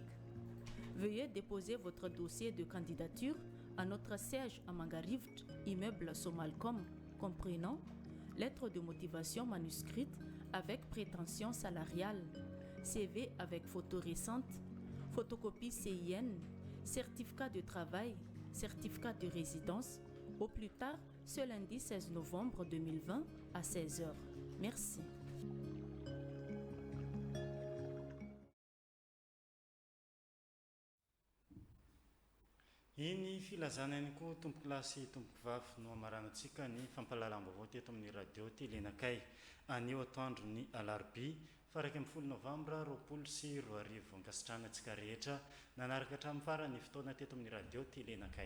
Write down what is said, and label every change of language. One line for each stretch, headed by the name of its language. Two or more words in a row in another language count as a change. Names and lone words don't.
French: Veuillez déposer votre dossier de candidature à notre siège à Mangarivotra, immeuble Somalcom, comprenant lettre de motivation manuscrite avec prétention salariale, CV avec photo récente, photocopie CIN, certificat de travail, certificat de résidence, au plus tard ce lundi 16 novembre 2020 à 16h. Merci.
Malagasy: Iny filazana ihany koa tompoky lahy sy tompoky vavy no amaranantsika ny fampahalalam-baovao teto amin'ny radio telenakay anio atoandro ny alarobia faraka amin'ny 10 novambra 2020 ankasitrahanantsika rehetra nanaraka hatramin'ny farany fotoana teto amin'ny radio telenakay.